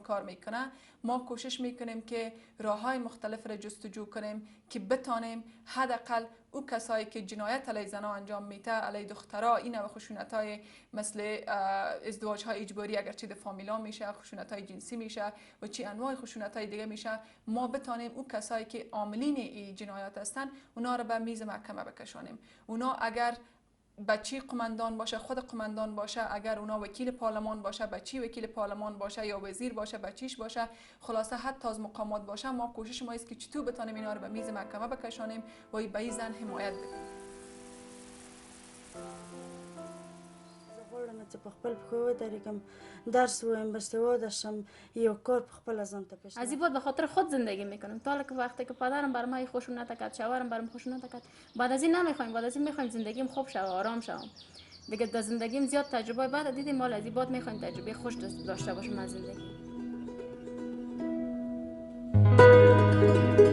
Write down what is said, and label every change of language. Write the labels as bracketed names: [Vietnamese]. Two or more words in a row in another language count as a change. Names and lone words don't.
[Persian] کار میکنه، ما کوشش میکنیم که راههای مختلف را جستجو کنیم که بتانیم حداقل او کسایی که جنایت علیه زنها انجام میده، علیه دخترها، این نوع خشونت‌های مثل ازدواج‌های اجباری اگرچه در فامیلا میشه، خشونت‌های جنسی میشه و چی انواع خشونت‌های دیگه میشه، ما بتانیم او کسایی که عاملین این جنایات هستند اونا را به میز محکمه بکشانیم. اونا اگر بچی قماندان باشه، خود قماندان باشه، اگر اونا وکیل پارلمان باشه بچی وکیل پارلمان باشه، یا وزیر باشه بچیش باشه، خلاصه حتی از مقامات باشه، ما کوشش ما است که چطور بتانیم اینا رو به میز محکمه بکشانیم و به این زن حمایت بدیم. [Pashto] غواړم چې په خپل پښو ودرېږم، درس ووایم، باسواده شم، یو کار په خپله ځان ته پیشنهاد. [Persian] از این بعد به خاطر خود زندگی میکنم. تا که وقتی که پدرم بر من خشونت کرد، شوهرم برام خشونت کرد، بعد از این نمیخوایم، بعد از این میخوایم زندگیم خوب شه و آرام شوم. دیگه در زندگیم زیاد تجربه بعد دیدیم، مال از این بعد میخوایم تجربه خوش داشته باشم از زندگی.